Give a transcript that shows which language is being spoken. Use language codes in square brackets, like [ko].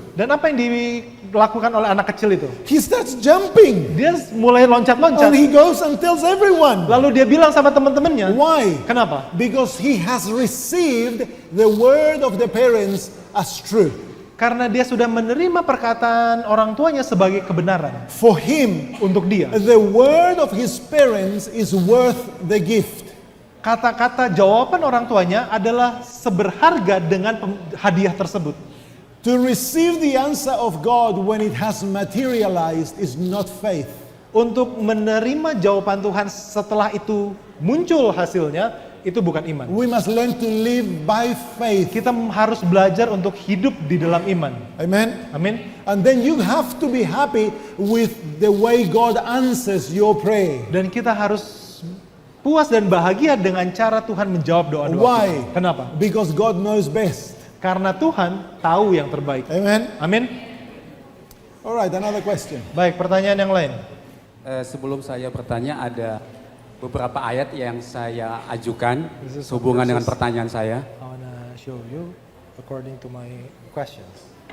[id] Dan apa yang dilakukan oleh anak kecil itu? [en] He starts jumping. [id] Dia mulai loncat-loncat. [en] And he goes and tells everyone. [id] Lalu dia bilang sama teman-temannya. [en] Why? [id] Kenapa? [en] Because he has received the word of the parents as true. [id] Karena dia sudah menerima perkataan orang tuanya sebagai kebenaran. [en] For him, [id] Untuk dia, [en] the word of his parents is worth the gift. [id] kata-kata jawaban orang tuanya adalah seberharga dengan hadiah tersebut. [en] To receive the answer of God when it has materialized is not faith. [id] Untuk menerima jawaban Tuhan setelah itu muncul hasilnya, itu bukan iman. [en] We must learn to live by faith. [id] Kita harus belajar untuk hidup di dalam iman. [en] Amen. [id] Amin. [en] And then you have to be happy with the way God answers your prayer. [id] Dan kita harus puas dan bahagia dengan cara Tuhan menjawab doa-doa [en] Why? [id] kita. Kenapa? [en] Because God knows best. [id] Karena Tuhan tahu yang terbaik. [en] Amen. [id] Amin. [en] All right, another question. [id] Baik, pertanyaan yang lain. Sebelum saya bertanya, ada beberapa ayat yang saya ajukan sehubungan dengan pertanyaan saya. [en] I wanna show you according to my questions.